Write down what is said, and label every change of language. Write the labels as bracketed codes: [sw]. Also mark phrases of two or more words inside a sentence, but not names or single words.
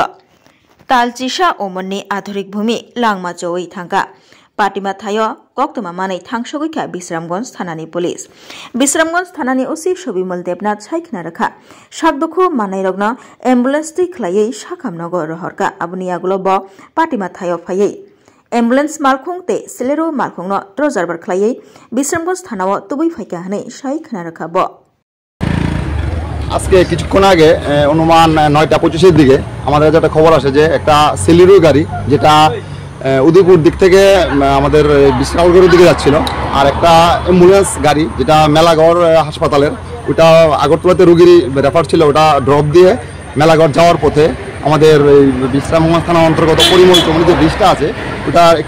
[trp] Talchisha Omonni Adhurik Bhumi Langma Choi Thangka Patima Thayo Koktuma Manai Thangshogika Bisramganj Thanani Police Bisramganj Thanani OC Shobimol Debnath Saikna Rakha Sakdukhu Manai Rogno ambulance ti khlaiei sakamnogo rohorka abuni agulo bo Patima Thayo phaiei ambulance malkhung te selero malkhungno trojarbar khlaiei Bisramganj Thanao tubui phaika hanai saikna rakha bo [bn] আজকে কিছুক্ষণ আগে অনুমান 9টা 25 এর দিকে আমাদের কাছে একটা খবর আসে যে একটা সেলিরো গাড়ি যেটা উদয়পুর দিক থেকে আমাদের বিশালগড়ের দিকে যাচ্ছিল আর একটা অ্যাম্বুলেন্স গাড়ি যেটা মেলাগড় হাসপাতালের ওটা আগরতলাতে রোগী রেফার ছিল ওটা ড্রপ দিয়ে মেলাগড় যাওয়ার পথে আমাদের বিশ্রামগঞ্জ থানার অন্তর্গত পরিমল চমনি যে ব্রিজটা আছে ওটা একটু